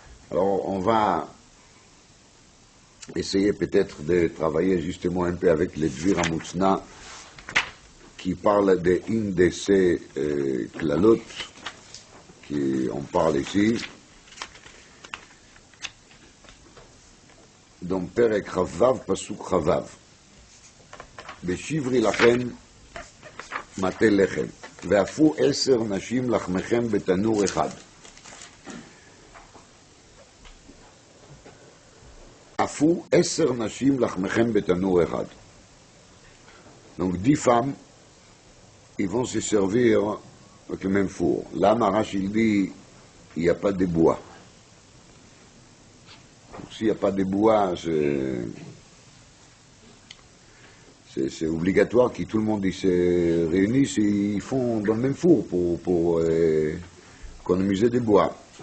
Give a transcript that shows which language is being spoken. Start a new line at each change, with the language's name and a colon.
French: Alors, on va essayer peut-être de travailler justement un peu avec les Dvir Hamutzna qui parle d'une de ces Klalot qu'on parle ici.
Hebrew: dans פרק חו"ו, פסוק חו"ו. בשברי לכם מטה לחם, ואפו 10 נשים לחמכם בתנור אחד. אפו 10 נשים לחמכם בתנור אחד.
French: Donc 10 femmes, ils vont se servir avec le même four. Là, Marash, il dit, il n'y a pas de bois. S'il n'y a pas de bois, c'est obligatoire que tout le monde se réunisse et ils font dans le même four pour économiser des bois.